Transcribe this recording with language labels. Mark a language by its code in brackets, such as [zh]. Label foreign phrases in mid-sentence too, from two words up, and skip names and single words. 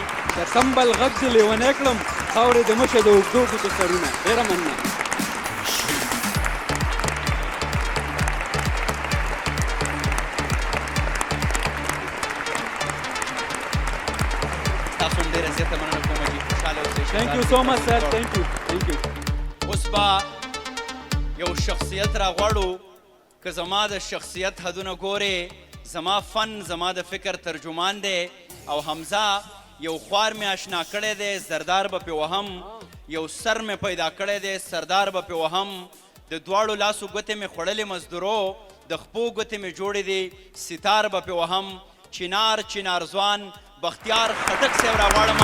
[ps] د سمبل غږ دې لیونی کړم خاورې د مشه د اوږدو ګوتو سرونه ډېره مننه تاسو هم ډېره زیاته مننه کوم چې خوشحاله اوسئ [en] Thank you so much, sir. Thank you. Thank you. [ps] اوس به یو شخصیت راغواړو که زما د شخصیت حدونه ګورې زما فن زما د فکر ترجمان دی او حمزه یو خوار مې اشنا کړی دی زردار به پې وهم یو سر مې پیدا کړی دی سردار به پې وهم د دواړو لاسو ګوتې مې خوړلې مزدورو د خپو ګوتې مې جوړې دي ستار به پې وهم چنار ځوان بختیار خټک صاحب راغواړم